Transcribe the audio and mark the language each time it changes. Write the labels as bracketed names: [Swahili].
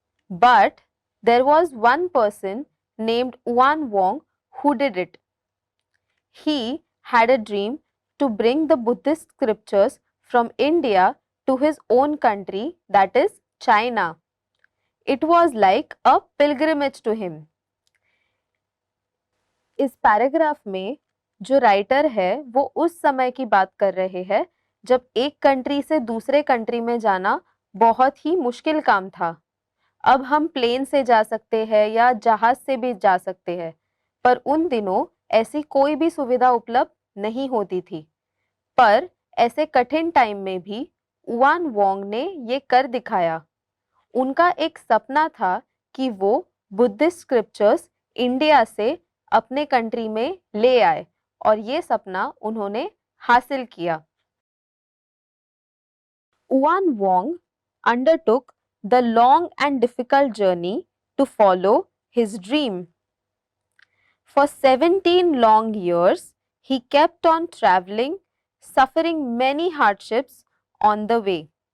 [English] But there was one person named Yuan Wang who did it. He had a dream to bring the Buddhist scriptures from India to his own country, that is China. It was like a pilgrimage to him. [Hindi] इस paragraph में जो writer है वो उस समय की बात कर रहे हैं जब एक कंट्री से दूसरे कंट्री में जाना बहुत ही मुश्किल काम था। अब हम प्लेन से जा सकते हैं या जहाज से भी जा सकते हैं, पर उन दिनों ऐसी कोई भी सुविधा उपलब्ध नहीं होती थी। पर ऐसे कठिन टाइम में भी उआन वोंग ने ये कर दिखाया। उनका एक सपना था कि वो बुद्धिस्ट स्क्रिप्चर्स इंडिया से अपने कंट्री में ले आए और ये सपना उन्होंने हासिल किया। [English] उआन वोंग undertook the long and difficult journey to follow his dream. For 17 long years, he kept on traveling, suffering many hardships on the way.